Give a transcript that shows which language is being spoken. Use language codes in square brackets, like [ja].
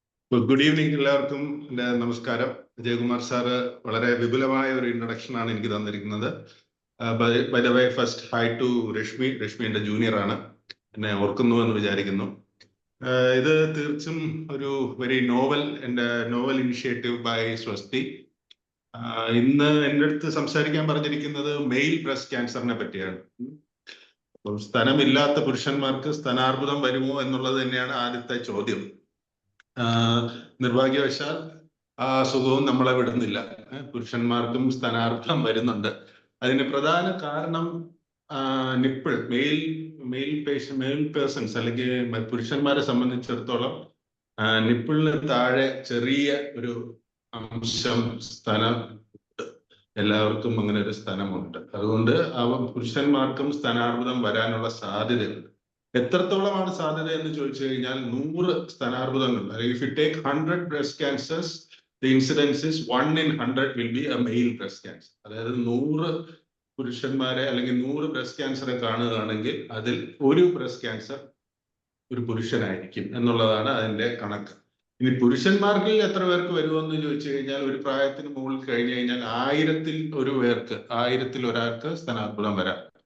[en] Good evening, [ml] എല്ലാവർക്കും എൻ്റെ നമസ്കാരം. ജയകുമാർ സാറ് വളരെ വിപുലമായ ഒരു ഇൻട്രൊഡക്ഷൻ ആണ് എനിക്ക് തന്നിരിക്കുന്നത്. [en] By the way, first hi to Lekshmy. [ml] Lekshmy എൻ്റെ ജൂനിയർ ആണ്, എന്നെ ഓർക്കുന്നു എന്ന് വിചാരിക്കുന്നു. ഇത് തീർച്ചും ഒരു [en] Very novel initiative by Swasti. [ml] ഇന്ന് എൻ്റെ അടുത്ത് സംസാരിക്കാൻ പറഞ്ഞിരിക്കുന്നത് മെയിൽ ബ്രസ്റ്റ് ക്യാൻസറിനെ പറ്റിയാണ്. സ്തനമില്ലാത്ത പുരുഷന്മാർക്ക് സ്തനാർബുദം വരുമോ എന്നുള്ളത് തന്നെയാണ് ആദ്യത്തെ ചോദ്യം. നിർഭാഗ്യവശാൽ ആ സുഖവും നമ്മളെ വിടുന്നില്ല. പുരുഷന്മാർക്കും സ്തനാർബുദം വരുന്നുണ്ട്. അതിന് പ്രധാന കാരണം നിപ്പിൾ, മെയിൽ പേഴ്സൺസ് അല്ലെങ്കിൽ പുരുഷന്മാരെ സംബന്ധിച്ചിടത്തോളം നിപ്പിളിന് താഴെ ചെറിയ ഒരു അംശം സ്ഥലം, എല്ലാവർക്കും അങ്ങനെ ഒരു സ്ഥലമുണ്ട്. അതുകൊണ്ട് പുരുഷന്മാർക്കും സ്തനാർബുദം വരാനുള്ള സാധ്യതയുണ്ട്. എത്രത്തോളമാണ് സാധ്യത എന്ന് ചോദിച്ചു കഴിഞ്ഞാൽ 100 സ്തനാർബുദങ്ങൾ, [en] if you take 100 breast cancers, the incidence is 1 in 100 will be a male breast cancer. [ml] അതായത് 100 പുരുഷന്മാരെ അല്ലെങ്കിൽ 100 ബ്രസ്റ്റ് ക്യാൻസറെ കാണുകയാണെങ്കിൽ അതിൽ ഒരു ബ്രസ്റ്റ് ക്യാൻസർ ഒരു പുരുഷനായിരിക്കും എന്നുള്ളതാണ് അതിന്റെ കണക്ക്. ഇനി പുരുഷന്മാർക്കിൽ എത്ര പേർക്ക് വരുമെന്ന് ചോദിച്ചു കഴിഞ്ഞാൽ ഒരു പ്രായത്തിന് മുകളിൽ കഴിഞ്ഞു കഴിഞ്ഞാൽ 1000 ഒരാൾക്ക് സ്തനാർബുദം വരാം.